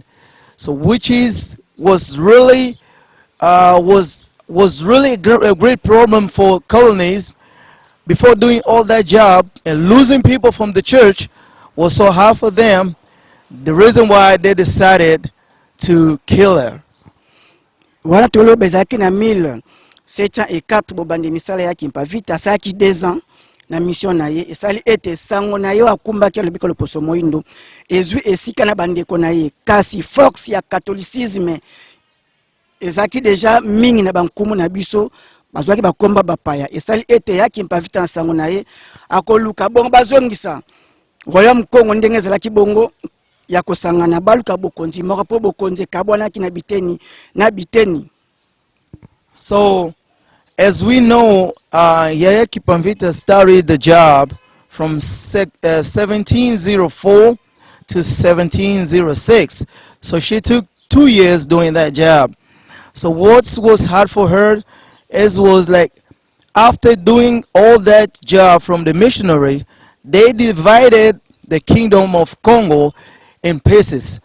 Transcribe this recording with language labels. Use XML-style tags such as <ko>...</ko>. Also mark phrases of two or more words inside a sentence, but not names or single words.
<en>So which was really a great problem for colonies. Before doing all that job and losing people from the church was so hard for them. The reason why they decided to kill her.</en> <ln>Voilà tolo bezaki na 1704 bobandi misala ya kimpa vita saki 2 ans na mission na ye esali ete sango na yo akumba ke lobiko loposo moindo ezui esika na bandeko na ye kasi force ya catholicisme ezaki deja mingi na bankumu na biso bazwaki bakomba bapaya esali ete ya kimpa vita sango na ye akoluka bongo bazongisa royaume Congo ndenge ezalaki bongo ya kosangana baluka bokonzi moko po bokonzi kabwanaki na biteni.</ln> <en>So, as we know, Yaya Kipanvita started the job from 1704 to 1706. So she took 2 years doing that job. So what was hard for her was like after doing all that job from the missionary, they divided the kingdom of Congo in pieces.</en>